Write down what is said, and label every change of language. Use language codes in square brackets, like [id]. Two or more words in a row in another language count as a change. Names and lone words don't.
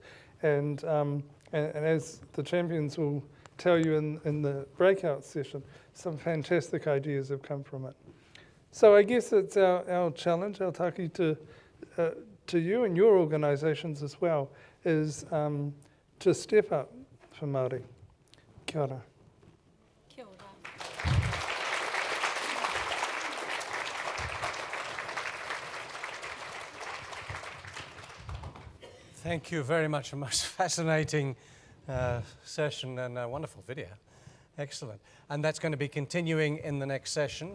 [en] And as the champions will tell you in the breakout session, some fantastic ideas have come from it. So I guess it's our challenge, our taki to you and your organisations as well, is to step up for Māori. [mi] Kia ora. Kia ora. [en] Thank you very much. A most fascinating session and a wonderful video. Excellent. And that's going to be continuing in the next session.